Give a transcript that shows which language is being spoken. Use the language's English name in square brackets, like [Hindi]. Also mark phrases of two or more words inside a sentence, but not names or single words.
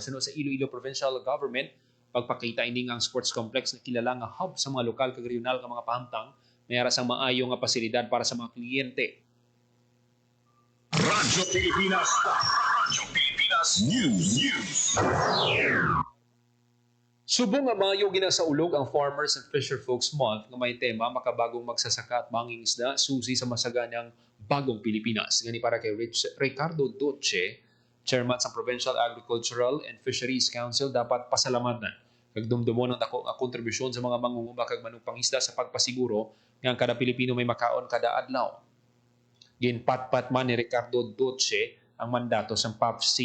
[Hiligaynon] Sunod sa Iloilo Provincial Government, pagpakita ini ang sports complex na kilala nga hub sa mga lokal kag regional nga mga pahamtang mayara sang maayo nga pasilidad para sa mga kliyente. [Filipino] Radyo Pilipinas. Radyo Pilipinas News. [Hiligaynon] Subong nga maayo ginasaulog ang Farmers and Fisher Folks Month nga may tema [Filipino] makabagong magsasaka at manging isda susi sa masaganang Bagong Pilipinas. [Hiligaynon] Gani para kay Ricardo Doce, Chairman sa Provincial Agricultural and Fisheries Council, dapat pasalamatan Nagdumdumo ng dako nga kontribusyon sa mga mangunguma kag manugpangisda sa pagpasiguro nga ang kada Pilipino may makaon kada adlaw. Ginpatpat man ni Ricardo Duce ang mandato sa PAFC.